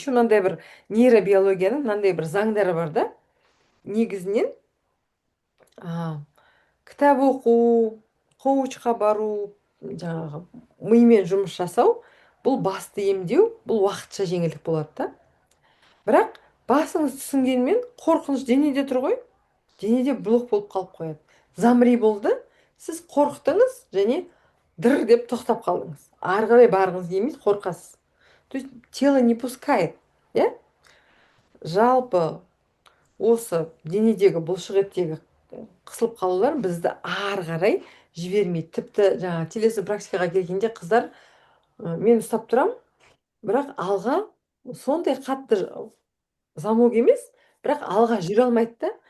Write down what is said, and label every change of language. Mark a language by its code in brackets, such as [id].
[kk] Еще мынандай бір нейробиологияның мынандай бір заңдары бар да. Негізінен кітап оқу, коучқа бару, жаңағы мимен жұмыс жасау, бұл басты емдеу, бұл уақытша жеңілдік болады да. Бірақ басыңыз түсінгенмен қорқыныш денеде тұр ғой, денеде блок болып қалып қояды. Замри болды, сіз қорқтыңыз және дыр деп тоқтап қалдыңыз. Ары қарай барғыңыз келмейді, қорқасыз. [ru] То есть тело не пускает, иә? [kk] Жалпы осы денедегі бұлшық еттегі қысылып қалулар бізді ары қарай жібермейді. Тіпті жаңа телесный практикаға келгенде қыздар мен ұстап тұрам, бірақ алға сондай қатты замок емес, бірақ алға жүре алмайды да.